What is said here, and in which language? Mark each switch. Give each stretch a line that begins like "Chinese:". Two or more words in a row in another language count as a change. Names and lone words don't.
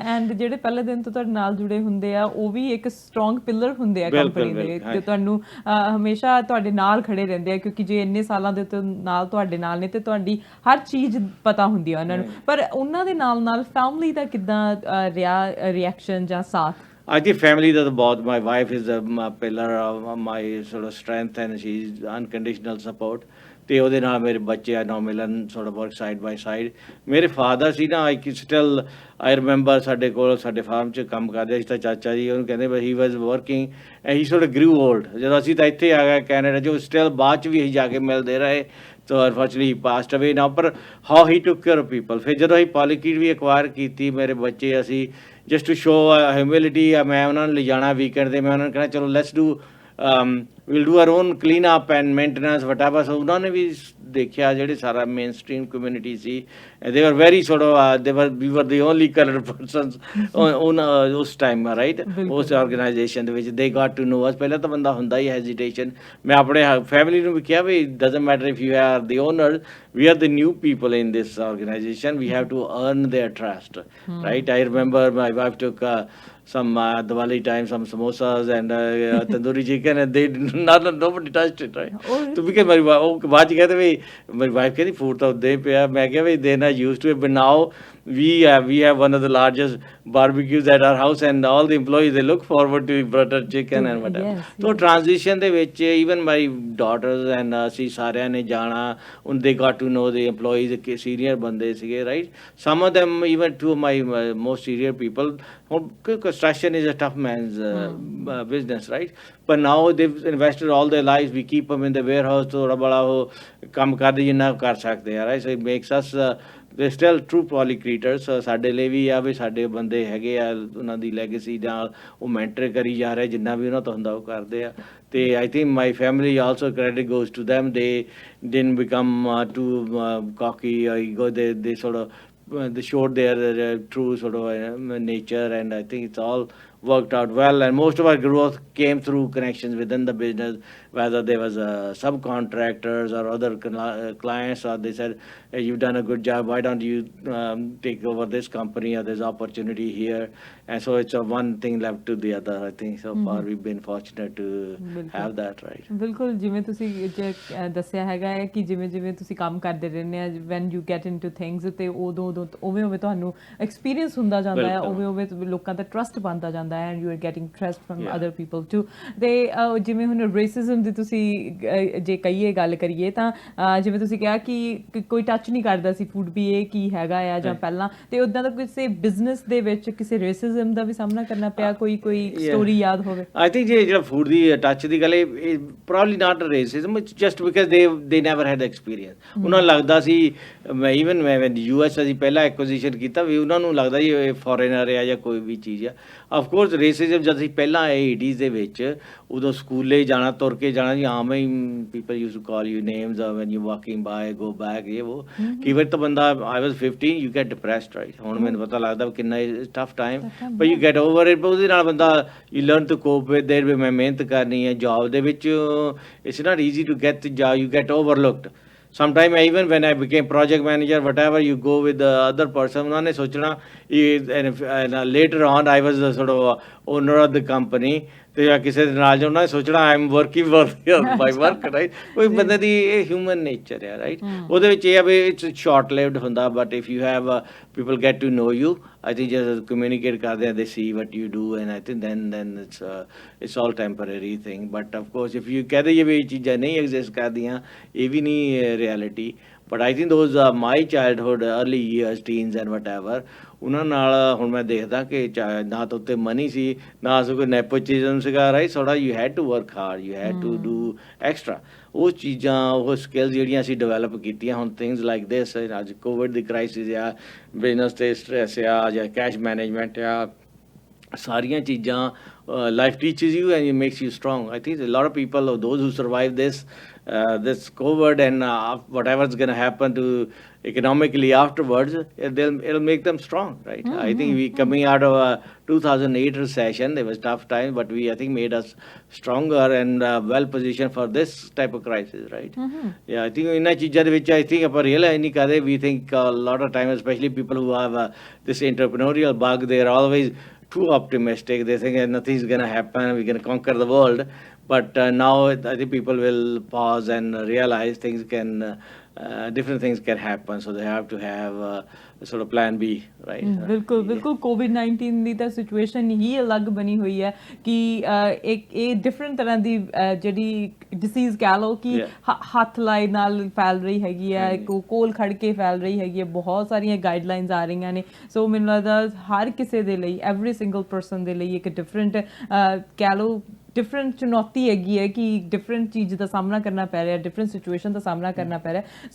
Punjabi: ਐਂਡ ਜਿਹੜੇ ਪਹਿਲੇ ਦਿਨ ਤੋਂ ਤੁਹਾਡੇ ਨਾਲ ਜੁੜੇ ਹੁੰਦੇ ਆ, ਉਹ ਵੀ ਇੱਕ ਸਟਰੋਂਗ ਪਿਲਰ ਹੁੰਦੇ ਆ ਕੰਪਨੀ ਦੇ, ਤੇ ਤੁਹਾਨੂੰ ਹਮੇਸ਼ਾ ਤੁਹਾਡੇ ਨਾਲ ਖੜੇ ਰਹਿੰਦੇ ਆ, ਕਿਉਂਕਿ ਜੇ ਇੰਨੇ ਸਾਲਾਂ ਦੇ ਨਾਲ ਤੁਹਾਡੇ ਨਾਲ ਨੇ ਤੇ ਤੁਹਾਡੀ ਹਰ ਚੀਜ਼ ਪਤਾ ਹੁੰਦੀ ਆ ਉਹਨਾਂ ਨੂੰ। ਪਰ ਉਹਨਾਂ ਦੇ ਨਾਲ ਨਾਲ ਫੈਮਿਲੀ ਦਾ ਕਿੱਦਾਂ ਰਿਹਾ ਰਿਐਕਸ਼ਨ ਜਾਂ ਸਾਥ?
English: I think family does both. My wife is a pillar of my sort of strength, and she's unconditional support.
Punjabi: ਤੇ ਉਹਦੇ ਨਾਲ ਮੇਰੇ ਬੱਚੇ ਆ now ਮਿਲਨ
English: sort of work side by side.
Punjabi: ਮੇਰੇ ਫਾਦਰ ਸੀ ਨਾ,
English: I still I remember
Punjabi: ਸਾਡੇ ਕੋਲ ਸਾਡੇ ਫਾਰਮ 'ਚ ਕੰਮ ਕਰਦੇ ਸੀ, ਤਾਂ ਚਾਚਾ ਜੀ ਉਹਨੂੰ ਕਹਿੰਦੇ ਬਟ
English: he was working and he sort of grew old.
Punjabi: ਜਦੋਂ ਅਸੀਂ ਤਾਂ ਇੱਥੇ ਆ ਗਏ ਕੈਨੇਡਾ 'ਚ, still ਬਾਅਦ 'ਚ ਵੀ ਅਸੀਂ ਜਾ ਕੇ ਮਿਲਦੇ ਰਹੇ।
English: So unfortunately he passed away now, ਪਰ how he took care of people.
Punjabi: ਫਿਰ ਜਦੋਂ ਅਸੀਂ Polykeet ਵੀ acquire ਕੀਤੀ, ਮੇਰੇ ਬੱਚੇ ਅਸੀਂ
English: just to show humility,
Punjabi: ਮੈਂ ਉਹਨਾਂ ਨੂੰ ਲਿਜਾਣਾ ਵੀਕਐਂਡ 'ਤੇ, ਮੈਂ ਉਹਨਾਂ ਨੂੰ ਕਹਿਣਾ ਚਲੋ
English: let's do we'll do our own clean up and maintenance whatever.
Punjabi: So ਉਹਨਾਂ ਨੇ ਵੀ ਦੇਖਿਆ ਜਿਹੜੇ ਸਾਰਾ ਮੇਨ ਸਟ੍ਰੀਮ ਕਮਿਊਨਿਟੀ ਸੀ,
English: they were very sort of we were the only colored persons on ਉਸ ਟਾਈਮ, ਰਾਈਟ?
Punjabi: ਉਸ ਆਰਗੇਨਾਈਜੇਸ਼ਨ ਦੇ ਵਿੱਚ
English: they got to know us.
Punjabi: ਪਹਿਲਾਂ ਤਾਂ ਬੰਦਾ ਹੁੰਦਾ ਹੀ ਹੈਜ਼ੀਟੇਸ਼ਨ। ਮੈਂ ਆਪਣੇ ਫੈਮਿਲੀ ਨੂੰ ਵੀ ਕਿਹਾ ਵੀ
English: doesn't matter if you are the owner, we are the new people in this organization, we have to earn their trust, right? I remember my wife took some Diwali time, some samosas and tandoori chicken, and nobody touched it, right? So because my
Punjabi: ਬਾਅਦ 'ਚ ਕਹਿੰਦੇ ਵੀ ਮੇਰੀ ਵਾਈਫ ਕਹਿੰਦੀ ਫੂਡ ਤਾਂ ਉੱਦਾਂ ਹੀ ਪਿਆ। ਮੈਂ ਕਿਹਾ ਵੀ
English: they not used to it, but now we have one of the largest barbecues at our house, and all the employees, they look forward to butter chicken and whatever. So transition
Punjabi: ਦੇ ਵਿੱਚ
English: even my daughters and
Punjabi: ਅਸੀਂ ਸਾਰਿਆਂ ਨੇ ਜਾਣਾ,
English: they got to know the employees, senior
Punjabi: ਬੰਦੇ ਸੀਗੇ,
English: right? Some of them, even two of my most senior people, construction is a tough man's business, right? But now they've invested all their lives, we keep them in the warehouse,
Punjabi: ਥੋੜਾ ਬੜਾ ਉਹ ਕੰਮ ਕਰਦੇ ਜਿੰਨਾ ਕਰ ਸਕਦੇ ਆ,
English: right? So it makes us they're still true Polykeeters.
Punjabi: ਸਾਡੇ ਲਈ ਵੀ ਆ ਵੀ ਸਾਡੇ ਬੰਦੇ ਹੈਗੇ ਆ, ਉਹਨਾਂ ਦੀ ਲੈਗੇਸੀ ਨਾਲ ਉਹ ਮੈਂਟਰ ਕਰੀ ਜਾ ਰਹੇ, ਜਿੰਨਾ ਵੀ ਉਹਨਾਂ ਤੋਂ ਹੁੰਦਾ ਉਹ ਕਰਦੇ ਆ।
English: ਤੇ I think my family also credit goes to them. They didn't become too cocky or ego. They sort of they showed their true sort of nature, and I think it's all worked out well. And most of our growth came through connections within the business, whether there was subcontractors or other clients, or they said, hey, you've done a good job, why don't you take over this company, or there's opportunity here. And so it's one thing left to the other. I think so far we've been fortunate to have that, right?
Punjabi: ਬਿਲਕੁਲ, ਜਿਵੇਂ ਤੁਸੀਂ ਦੱਸਿਆ ਹੈਗਾ ਹੈ ਕਿ ਜਿਵੇਂ ਜਿਵੇਂ ਤੁਸੀਂ ਕੰਮ ਕਰਦੇ ਰਹਿੰਦੇ ਆ,
English: when you get into things,
Punjabi: ਤੇ ਉਦੋਂ ਉਵੇਂ ਉਵੇਂ ਤੁਹਾਨੂੰ ਐਕਸਪੀਰੀਅੰਸ ਹੁੰਦਾ ਜਾਂਦਾ ਹੈ, ਉਵੇਂ ਉਵੇਂ ਲੋਕਾਂ ਦਾ ਟਰਸਟ ਬਣਦਾ ਜਾਂਦਾ ਹੈ,
English: and you are getting trust from other people too.
Punjabi: ਤੇ ਜਿਵੇਂ ਹੁਣ ਰੇਸਿਜ਼ਮ ਦੀ ਤੁਸੀਂ ਜੇ ਕਹੀਏ ਗੱਲ ਕਰੀਏ ਤਾਂ ਜਿਵੇਂ ਤੁਸੀਂ ਕਿਹਾ ਕਿ ਕੋਈ ਟੱਚ ਨਹੀਂ ਕਰਦਾ ਸੀ ਫੂਡ ਵੀ ਇਹ ਕੀ ਹੈਗਾ ਆ ਜਾਂ ਪਹਿਲਾਂ, ਤੇ ਉੱਦਾਂ ਦਾ ਕਿਸੇ ਬਿਜ਼ਨਸ ਦੇ ਵਿੱਚ ਕਿਸੇ ਰੇਸਿਜ਼ਮ ਦਾ ਵੀ ਸਾਹਮਣਾ ਕਰਨਾ ਪਿਆ, ਕੋਈ ਸਟੋਰੀ ਯਾਦ ਹੋਵੇ?
English: I think
Punjabi: ਜਿਹੜਾ ਫੂਡ ਦੀ ਟੱਚ ਦੀ ਗੱਲ, ਇਹ
English: probably not racism, it's just because they never had experience.
Punjabi: ਉਹਨਾਂ ਨੂੰ ਲੱਗਦਾ ਸੀ,
English: even when US
Punjabi: ਅਸੀਂ ਪਹਿਲਾਂ ਐਕੁਜ਼ੀਸ਼ਨ ਕੀਤਾ ਵੀ ਉਹਨਾਂ ਨੂੰ ਲੱਗਦਾ ਜੀ ਇਹ ਫੋਰੇਨਰ ਆ ਜਾਂ ਕੋਈ ਵੀ ਚੀਜ਼ ਆ।
English: Of course
Punjabi: ਕੋਰਸ ਰੇਸਿਜ਼ਮ ਜਦ ਅਸੀਂ ਪਹਿਲਾਂ ਆਏ 80s ਦੇ ਵਿੱਚ, ਉਦੋਂ ਸਕੂਲੇ ਜਾਣਾ, ਤੁਰ ਕੇ ਜਾਣਾ ਜੀ, ਆਮ ਹੀ
English: people use to call you names when you walking by, go back,
Punjabi: ਇਹ ਉਹ। ਕਈ ਵਾਰ ਤਾਂ ਬੰਦਾ,
English: I was 15, you get depressed, right.
Punjabi: ਹੁਣ ਮੈਨੂੰ ਪਤਾ ਲੱਗਦਾ ਕਿੰਨਾ ਟਫ ਟਾਈਮ,
English: but you get over it.
Punjabi: ਉਹਦੇ ਨਾਲ ਬੰਦਾ,
English: you learn to cope with that,
Punjabi: ਵੀ ਮੈਂ ਮਿਹਨਤ ਕਰਨੀ ਹੈ ਜੋਬ ਦੇ ਵਿੱਚ।
English: it's not easy to get job, you get overlooked. Sometime even when I became project manager, whatever, you go with the other person,
Punjabi: ਉਹਨਾਂ ਨੇ ਸੋਚਣਾ,
English: and later on I was the sort of owner of the company,
Punjabi: ਤੇ ਜਾਂ ਕਿਸੇ ਦੇ ਨਾਲ ਉਹਨਾਂ ਨੇ ਸੋਚਣਾ
English: I am working for my work, right.
Punjabi: ਕੋਈ ਬੰਦੇ ਦੀ ਇਹ ਹਿਊਮਨ ਨੇਚਰ ਹੈ, ਰਾਈਟ। ਉਹਦੇ ਵਿੱਚ ਇਹ ਆ ਵੀ
English: it's short lived
Punjabi: ਹੁੰਦਾ,
English: but if you have people get to know you, I think just communicate
Punjabi: ਕਰਦੇ ਆ,
English: they see what you do, and I think then it's all temporary thing. But of course if you
Punjabi: ਕਹਦੇ ਜੇ ਵੀ ਇਹ ਚੀਜ਼ਾਂ ਨਹੀਂ ਐਗਜ਼ਿਸਟ ਕਰਦੀਆਂ, ਇਹ ਵੀ ਨਹੀਂ reality.
English: But I think those are my childhood, early years, teens and whatever.
Punjabi: ਉਹਨਾਂ ਨਾਲ ਹੁਣ ਮੈਂ ਦੇਖਦਾ ਕਿ ਨਾ ਤਾਂ ਉੱਤੇ ਮਨੀ ਸੀ, ਨਾ ਕੋਈ ਨੈਪੋਟਿਜ਼ਮ ਸੀਗਾ, ਰਾਈਟ।
English: ਥੋੜਾ you had to work hard, you had to do extra.
Punjabi: ਉਹ ਚੀਜ਼ਾਂ, ਉਹ ਸਕਿੱਲਸ ਜਿਹੜੀਆਂ ਅਸੀਂ ਡਿਵੈਲਪ ਕੀਤੀਆਂ, ਹੁਣ
English: things like this,
Punjabi: ਅੱਜ ਕੋਵਿਡ ਦੀ ਕ੍ਰਾਈਸਿਸ ਆ, ਬਿਜ਼ਨਸ 'ਤੇ ਸਟ੍ਰੈਸ ਆ, ਜਾਂ
English: cash management
Punjabi: ਆ, ਸਾਰੀਆਂ ਚੀਜ਼ਾਂ
English: life teaches you and it makes you strong. I think a lot of people, those who survive this COVID and whatever's going to happen to economically afterwards, it'll make them strong, right? I think we coming out of a 2008 recession, there was tough times, but I think made us stronger and well positioned for this type of crisis, right? Yeah, I think in
Punjabi: ਚੀਜ਼ਾਂ ਦੇ ਵਿੱਚ,
English: I think
Punjabi: ਆਪਾਂ realize ਨਹੀਂ ਕਰਦੇ,
English: we think a lot of times, especially people who have this entrepreneurial bug, they're always too optimistic. They think nothing's going to happen, we're going to conquer the world. But now I think people will pause and realize things can, different things can happen. So they have to have sort of plan B, right?
Punjabi: ਬਿਲਕੁਲ ਬਿਲਕੁਲ। ਕੋਵਿਡ-19 ਦੀ ਤਾਂ ਸਿਚੁਏਸ਼ਨ ਹੀ ਅਲੱਗ ਬਣੀ ਹੋਈ ਹੈ ਕਿ ਇਹ ਡਿਫਰੈਂਟ ਤਰ੍ਹਾਂ ਦੀ ਜਿਹੜੀ ਡਿਸੀਜ਼ ਕਹਿ ਲਓ ਕਿ ਹੱਥ ਲਾਏ ਨਾਲ ਫੈਲ ਰਹੀ ਹੈਗੀ ਹੈ, ਕੋਲ ਖੜ ਕੇ ਫੈਲ ਰਹੀ ਹੈਗੀ ਹੈ, ਬਹੁਤ ਸਾਰੀਆਂ ਗਾਈਡਲਾਈਨਸ ਆ ਰਹੀਆਂ ਨੇ। ਸੋ ਮੈਨੂੰ ਲੱਗਦਾ ਹਰ ਕਿਸੇ ਦੇ ਲਈ,
English: every single person
Punjabi: ਦੇ ਲਈ ਇੱਕ ਡਿਫਰੈਂਟ ਕਹਿ ਲਓ ਡਿਫਰੈਂਟ ਚੁਣੌਤੀ ਹੈਗੀ ਹੈ ਕਿ ਡਿਫਰੈਂਟ ਚੀਜ਼ ਦਾ ਸਾਹਮਣਾ ਕਰਨਾ ਪੈ ਰਿਹਾ, ਡਿਫਰੈਂਟ ਸਿਚੁਏਸ਼ਨ ਦਾ ਸਾਹਮਣਾ ਕਰਨਾ ਪੈ ਰਿਹਾ।